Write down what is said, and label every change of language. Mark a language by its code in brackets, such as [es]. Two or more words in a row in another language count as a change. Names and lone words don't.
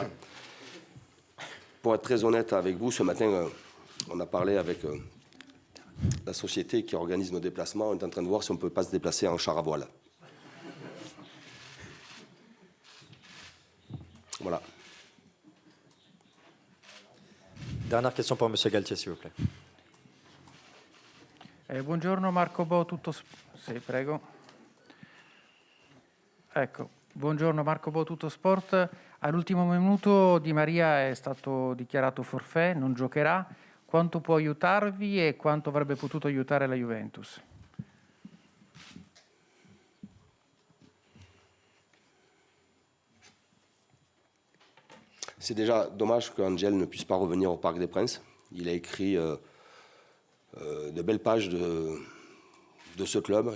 [fr] Pour être très honnête avec vous, ce matin, on a parlé avec la société qui organise nos déplacements. On est en train de voir si on ne peut pas se déplacer en char à voile. Voilà. Dernière question pour M. Galtier, s'il vous plaît. [it] Buongiorno Marco Bo, Sì, prego. Ecco, buongiorno Marco Bo, Tuttosport. All'ultimo minuto Di Maria è stato dichiarato forfait, non giocherà. Quanto può aiutarvi e quanto avrebbe potuto aiutare la Juventus? [fr] C'est déjà dommage qu'Angel ne puisse pas revenir au Parc des Princes. Il a écrit de belles pages de ce club.